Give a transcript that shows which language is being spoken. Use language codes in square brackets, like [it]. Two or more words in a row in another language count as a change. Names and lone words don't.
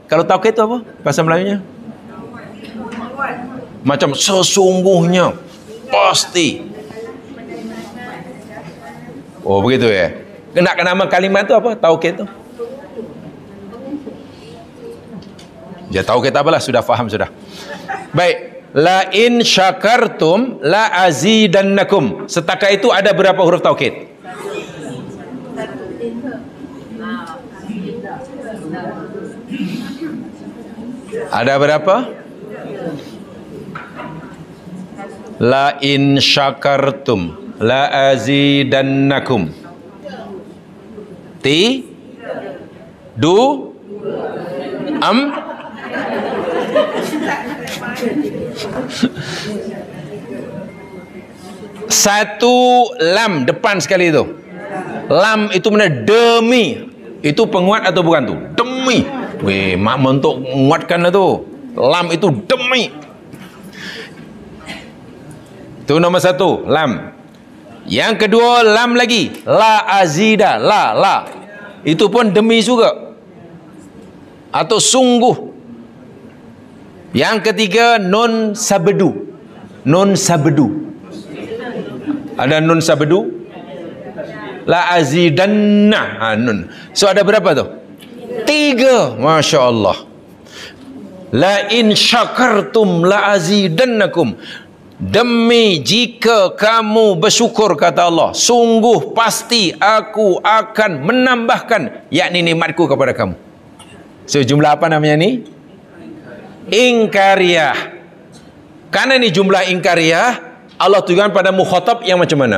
[ms] Kalau taukid itu apa bahasa Melayunya? Macam sesungguhnya, pasti. Oh begitu ya. Nak nama kalimat tu apa? Taukid tu. Ya taukid apalah, sudah faham sudah. Baik. [ar] لئن شكرتم لأزيدنكم. [ms] Setakat itu ada berapa huruf taukid? Ada berapa? [ar] لئن شكرتم لأزيدنكم. [ms] Ti du am satu lam depan sekali itu. Lam itu mana? Demi. Itu penguat atau bukan tu? Demi. Weh, mak untuk menguatkan itu. Lam itu demi. Itu nombor satu, lam. Yang kedua, lam lagi. [ar] لأزيد، لا. [ms] Itu pun demi juga. Atau sungguh. Yang ketiga, nun sabdu. Nun sabdu. Ada nun sabdu? [ar] لأزيدن. نون. [ms] So ada berapa tu? 3. [ar] ما شاء الله. لئن شكرتم لأزيدنكم. [ms] Demi jika kamu bersyukur, kata Allah, sungguh pasti aku akan menambahkan, yakni nikmatku kepada kamu. So jumlah apa namanya ni? Ingkariyah. Karena ini jumlah ingkariyah, Allah tujukan pada mukhatab yang macam mana?